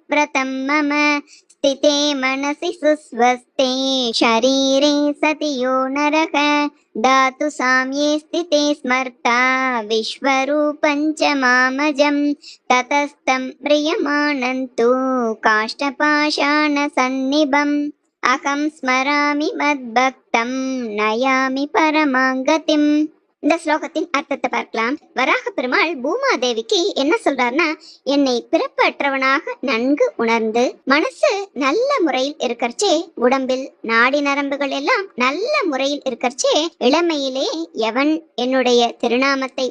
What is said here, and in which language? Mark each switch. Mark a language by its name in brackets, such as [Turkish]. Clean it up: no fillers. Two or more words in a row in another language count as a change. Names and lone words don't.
[Sanskrit] व्रतं मम स्थिते मनसि सुस्वस्थे शरीरे सति यो नरः धातु साम्ये स्थिते स्मर्ता विश्वरूपं च मामजं ततस्तं प्रियमाणं तु काष्ठपाषाणसन्निभम् अहं स्मरामि मद्भक्तं नयामि परमां गतिम्. [Tamil] இந்த ஸ்லோகத்தின் அர்த்தத்தை பார்க்கலாம். வராக பெருமாள் பூமாதேவிக்கு என்ன சொல்றாருன்னா, என்னை பிறப்பற்றவனாக நன்கு உணர்ந்து மனசு நல்ல முறையில் இருக்கறச்சே, உடம்பில் நாடி நரம்புகள் எல்லாம் நல்ல முறையில் இருக்கறச்சே, இளமையிலே எவன் என்னுடைய திருநாமத்தை